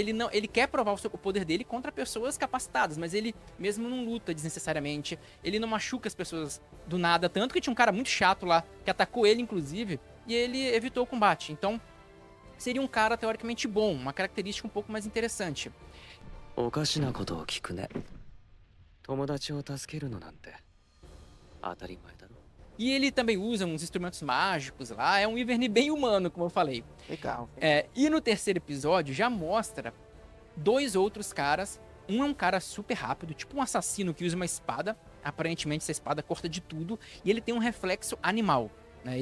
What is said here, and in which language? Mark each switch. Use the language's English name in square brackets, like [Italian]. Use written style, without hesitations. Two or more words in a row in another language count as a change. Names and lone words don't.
[Portuguese] Ele quer provar o poder dele contra pessoas capacitadas, mas ele mesmo não luta desnecessariamente. Ele não machuca as pessoas do nada, tanto que tinha um cara muito chato lá, que atacou ele inclusive, e ele evitou o combate. Então, seria um cara teoricamente bom, uma característica um pouco mais interessante. [Japanese] おかしなことを聞くね。友達を助けるのなんて当たり前だろ。 [Portuguese] E ele também usa uns instrumentos mágicos lá, é um Wyvern bem humano, como eu falei. Legal. E no terceiro episódio já mostra 2 outros caras. Um é um cara super rápido, tipo um assassino que usa uma espada. Aparentemente essa espada corta de tudo. E ele tem um reflexo animal, né?